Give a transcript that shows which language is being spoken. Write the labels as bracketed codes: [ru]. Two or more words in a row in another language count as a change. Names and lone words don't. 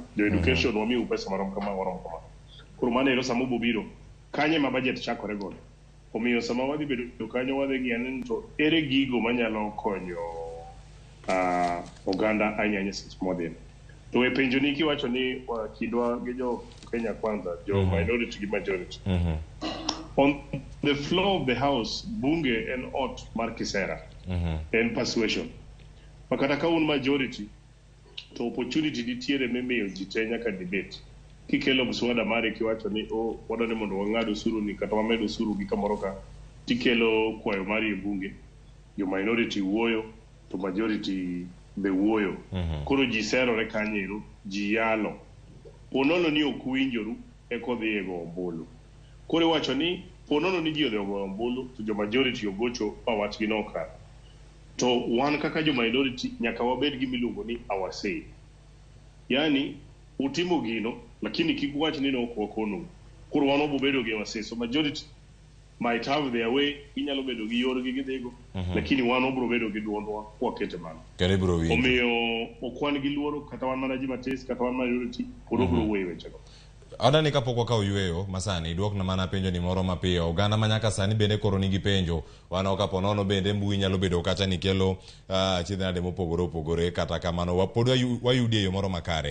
[en] The education [luo] wamiyo pesa marom kama. Koro mano ero sama biro kanye ma budget chakore godo. Omiyo sama wadhi bedo kanyo wadhi ng'iyani to ere gigo manyalo konyo oganda anyanya seche modhi. To e penjo ni kiwacho ni kidwa gi jo Kenya kwanza, jo minority gi majority. [en] On the floor of the house, [luo] bunge en ot mar kisera, en persuasion. Makata ka un majority, to opportunity nitiere mimiyo ji te nyaka debate. Kikelo mswada mari kiwacho ni wadwani mondo wang'ad osuru ni kata wamed osuru gi kamoro ka, tikelo kwayo mari e bunge, jo minority wuoyo, to majority be wuoyo. Koro ji serore kanyero, ji yalo. Ponono ni ok winjoru kodhi e go ombulu. Koro wacho ni ponono ni ji odhi go ombulu to jo majority ogocho pa wachgi nokalo. To wan kaka jo minority nyaka wabed gi miluongo ni [en] our say. [luo] Yani utimo gino lakini kik wach ni ok wakono. Koro wan obo bedo gi [en] our say. So majority might have their way, [luo] inyalo bedo gi yorgi gidhigo, lakini wan obro bedo gi duondwa kwakete mano. Kere bro winjo. Omiyo okwan gi luoro kata wan mana ji matis kata wan majority koro bro weyo wechego. Adani kapok wakaw yweyo masani duokna mana penjo ni moro mapiyo. Oganda manyaka sani bende koro nigi penjo. Wano kapo nono bende mbui nyalo bedo kata ni kelo chidhnade mopogore opogore kata kamano wapod wayudi e yo moro makare.